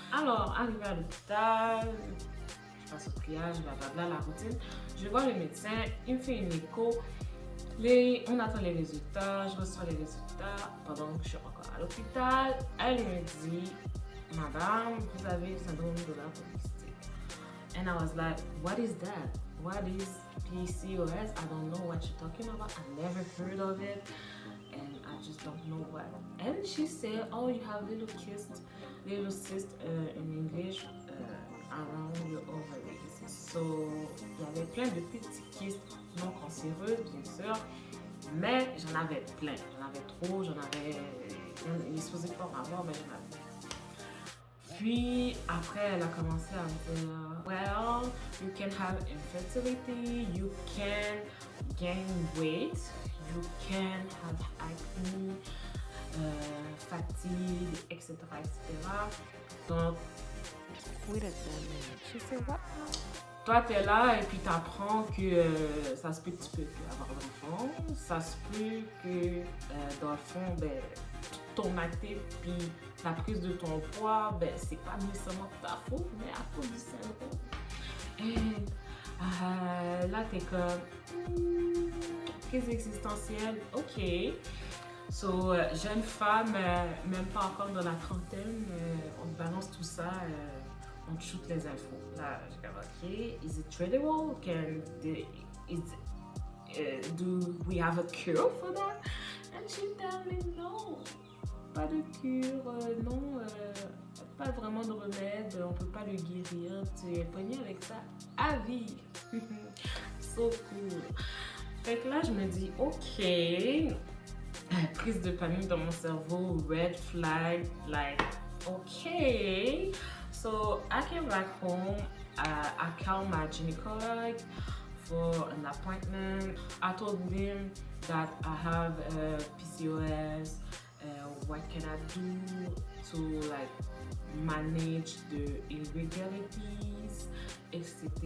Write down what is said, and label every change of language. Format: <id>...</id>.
<fr>Alors, arrivé à l'hôpital, je passe au triage, blablabla, la routine. Je vois le médecin, il me fait une écho. On attend les résultats, je reçois les résultats pendant que je suis encore à l'hôpital. Elle me dit, Madame, vous avez le syndrome d'ovaire polycystique.</fr> <en>And I was like, what is that? What is PCOS? I don't know what you're talking about. I never heard of it. And I just don't know what. And she said, oh, you have little cysts in English around your ovaries.</en> <fr>So, il y avait plein de petits kystes non cancéreux, bien sûr. Mais j'en avais plein. J'en avais trop. Il est supposé pas en avoir, mais j'en avais. Puis après, elle a commencé à me dire,</fr> <en>well, you can have infertility, you can gain weight, you can have acne, fatigue, etc., etc. Donc, wait a minute, she said what?</en> <fr>Toi, t'es là et puis t'apprends que ça se peut que tu peux plus avoir d'enfant, ça se peut que dans le fond, ben, ton acné puis la prise de ton poids, ben, c'est pas nécessairement ta faute, mais à cause du syndrome. Et là, t'es comme, crise existentielle, ok. So, jeune femme, même pas encore dans la trentaine, on te balance tout ça, on te shoot les infos. Là, j'ai comme, ok,</fr> <en>is it treatable? Do we have a cure for that? And she tell me no.</en> <fr>Pas de cure, non, pas vraiment de remède, on peut pas le guérir, tu es pogné avec ça à vie.</fr> <en>So cool.</en> <fr>Fait que là, je me dis, ok, prise de panique dans mon cerveau,</fr> <en>red flag, like, okay. So I came back home, I called my gynecologist for an appointment. I told him that I have PCOS, what can I do to like manage the irregularities, etc.</en>